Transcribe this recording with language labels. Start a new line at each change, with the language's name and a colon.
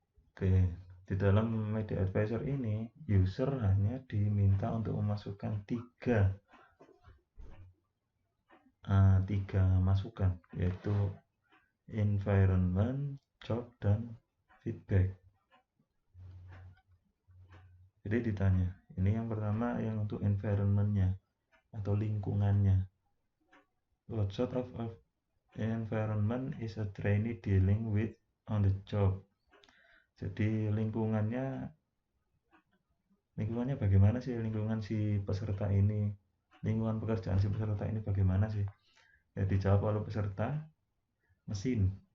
Indonesian: Oke, di dalam media advisor ini user hanya diminta untuk memasukkan tiga masukan, yaitu environment, job, dan feedback. Jadi ditanya, ini yang pertama yang untuk environmentnya atau lingkungannya.
English: What sort of environment is a trainee dealing with on the job?
Indonesian: Jadi lingkungannya bagaimana sih, lingkungan si peserta ini, lingkungan pekerjaan si peserta ini bagaimana sih? Ya dijawab oleh peserta, mesin.